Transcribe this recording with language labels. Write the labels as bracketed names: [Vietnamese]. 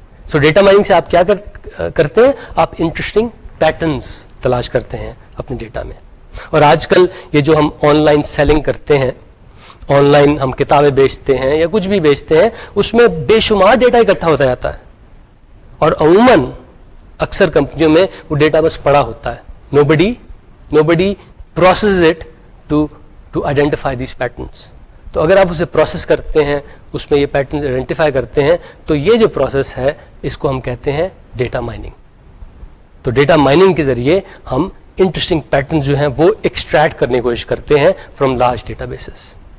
[Urdu] So data mining سے آپ کیا کرتے ہیں, آپ انٹرسٹنگ پیٹرنز تلاش کرتے ہیں اپنے ڈیٹا میں. اور آج کل یہ جو ہم آن لائن سیلنگ کرتے ہیں, آن لائن ہم کتابیں بیچتے ہیں یا کچھ بھی بیچتے ہیں, اس میں بے شمار ڈیٹا اکٹھا ہوتا جاتا ہے, اور عموماً اکثر کمپنیوں میں وہ ڈیٹا بس پڑا ہوتا ہے. [English] nobody processes it to identify these patterns. [Urdu] تو اگر آپ اسے پروسیس کرتے ہیں, اس میں یہ پیٹرنز آئیڈینٹیفائی کرتے ہیں, تو یہ جو پروسیس ہے اس کو ہم کہتے ہیں ڈیٹا مائننگ. تو ڈیٹا مائننگ کے ذریعے ہم انٹرسٹنگ پیٹرنز جو ہیں وہ ایکسٹریکٹ کرنے کی کوشش کرتے ہیں [English] From large data bases.